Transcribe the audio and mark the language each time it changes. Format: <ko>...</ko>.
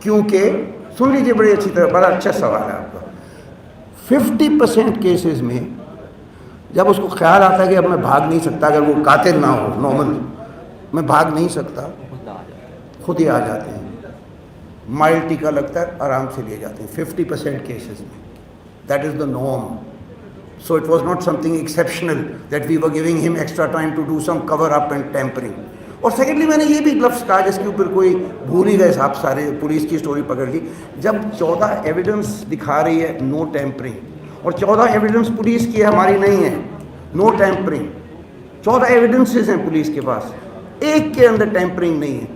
<ur>کیونکہ سن لیجیے بڑی اچھی طرح, بڑا اچھا سوال ہے آپ کا. 50% کیسز میں جب اس کو خیال آتا ہے کہ اب میں بھاگ نہیں سکتا, اگر وہ قاتل نہ ہو, نارمل میں بھاگ نہیں سکتا, خود ہی آ جاتے ہیں. مائلڈ ٹیکا لگتا ہے, آرام سے لے جاتے ہیں 50% کیسز میں.</ur> <en>That is the norm. So it was not something exceptional that we were giving him extra time to do some cover up and tampering.</en> <ur>اور سیکنڈلی میں نے یہ بھی لفظ کہا جس کے اوپر کوئی بھول ہی گئے صاحب, سارے پولیس کی سٹوری پکڑ لی. جب 14 ایویڈنس دکھا رہی ہے نو ٹیمپرنگ, اور 14 ایویڈنس پولیس کی ہے, ہماری نہیں ہے, نو ٹیمپرنگ. 14 ایویڈنسز ہیں پولیس کے پاس, ایک کے اندر ٹیمپرنگ نہیں ہے.</ur>